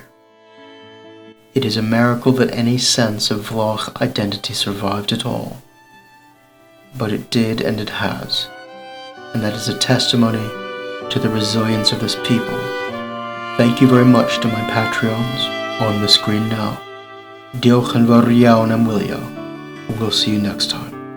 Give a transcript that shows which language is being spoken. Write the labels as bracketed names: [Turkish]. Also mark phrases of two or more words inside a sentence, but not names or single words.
[English] It is a miracle that any sense of Vlach identity survived at all. But it did, and it has, and that is a testimony to the resilience of this people. Thank you very much to my Patreons on the screen now. [Welsh] Diolch yn fawr iawn am wylio. [English] We'll see you next time.